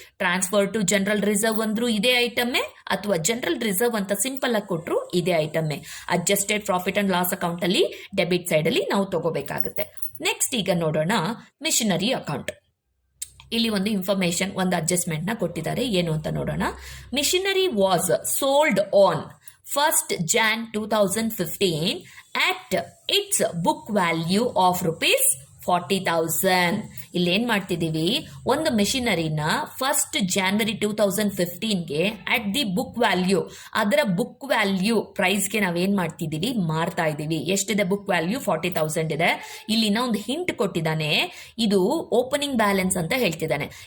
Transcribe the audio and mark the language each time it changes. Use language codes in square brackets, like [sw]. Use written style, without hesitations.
[kn] Transfer to general reserve ಅಂದ್ರೂ ಇದೇ ಐಟಮ್ಮೇ, ಅಥವಾ ಜನರಲ್ ರಿಸರ್ವ್ ಅಂತ ಸಿಂಪಲ್ ಆಗಿ ಕೊಟ್ರು ಇದೇ ಐಟಮ್ಮೇ. Adjusted profit and loss account ಅಲ್ಲಿ ಡೆಬಿಟ್ ಸೈಡ್ ಅಲ್ಲಿ ನಾವು ತಗೋಬೇಕಾಗುತ್ತೆ. ನೆಕ್ಸ್ಟ್ ಈಗ ನೋಡೋಣ ಮಿಷನರಿ ಅಕೌಂಟ್. ಇಲ್ಲಿ ಒಂದು ಇನ್ಫಾರ್ಮೇಶನ್, ಒಂದು ಅಡ್ಜಸ್ಟ್ಮೆಂಟ್ ನ ಕೊಟ್ಟಿದ್ದಾರೆ. ಏನು ಅಂತ ನೋಡೋಣ. [en] Machinery was sold on 1st Jan 2015 at its book value of ₹40,000. [kn] ಇಲ್ಲಿ ಏನ್ ಮಾಡ್ತಿದೀವಿ? ಒಂದು ಮೆಷಿನರಿನ 1st January 2015ಗೆ [en] at the book value, [kn] ಅದರ ಬುಕ್ ವ್ಯಾಲ್ಯೂ ಪ್ರೈಸ್ಗೆ ನಾವೇನ್ ಮಾಡ್ತಿದೀವಿ? ಮಾರ್ತಾ ಇದೀವಿ. ಎಷ್ಟಿದೆ ಬುಕ್ ವ್ಯಾಲ್ಯೂ? 40,000 ಇದೆ. ಇಲ್ಲಿನ ಒಂದು ಹಿಂಟ್ ಕೊಟ್ಟಿದ್ದಾನೆ, ಇದು ಓಪನಿಂಗ್ ಬ್ಯಾಲೆನ್ಸ್ ಅಂತ ಹೇಳ್ತಿದ್ದಾನೆ.